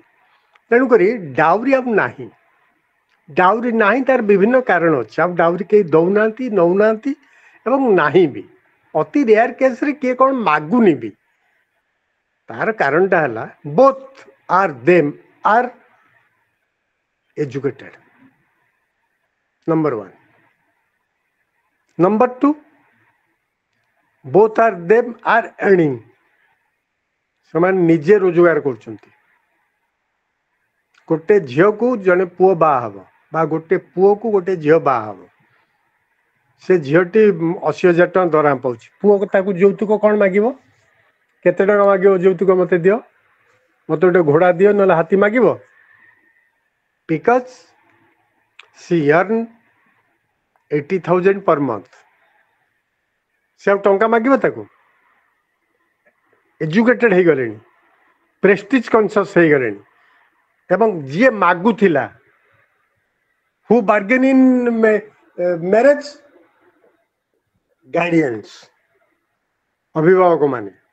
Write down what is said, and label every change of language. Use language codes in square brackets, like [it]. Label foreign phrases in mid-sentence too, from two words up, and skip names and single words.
[or] ତେଣୁକରି ଡାଉରୀ ଆଉ ନାହିଁ। ଡାଉରୀ ନାହିଁ, ତାର ବିଭିନ୍ନ କାରଣ ଅଛି। ଆଉ ଡାଉରୀ କେହି ଦଉନାହାନ୍ତି, ନଉନାହାନ୍ତି ଏବଂ ନାହିଁ ବି। ଅତି ରେୟାର କେସରେ କିଏ କ'ଣ ମାଗୁନି ବି। ତାର କାରଣଟା ହେଲା [en] both are educated, number one. number two, both are them are earning। [or] ସେମାନେ ନିଜେ ରୋଜଗାର କରୁଛନ୍ତି। ଗୋଟେ ଝିଅକୁ ଜଣେ ପୁଅ ବାହା ହବ, ବା ଗୋଟେ ପୁଅକୁ ଗୋଟେ ଝିଅ ବାହା ହବ, ସେ ଝିଅଟି 80,000 ଟଙ୍କା ଦରମା ପାଉଛି। ପୁଅ ତାକୁ ଯୌତୁକ କ'ଣ ମାଗିବ? କେତେ ଟଙ୍କା ମାଗିବ ଯୌତୁକ? ମତେ ଦିଅ, ମତେ ଗୋଟେ ଘୋଡ଼ା ଦିଅ, ନହେଲେ ହାତୀ ମାଗିବ। [en] because she earn 80,000 per month. [or] ସେ ଆଉ ଟଙ୍କା ମାଗିବ ତାକୁ? ଏଜୁକେଟେଡ୍ ହେଇଗଲେଣି, [en] prestige conscious [or] ହେଇଗଲେଣି। ଏବଂ ଯିଏ ମାଗୁଥିଲା, [en] who bargain in marriage? [or] ଗାର୍ଡିଆନ୍ସ, ଅଭିଭାବକ ମାନେ।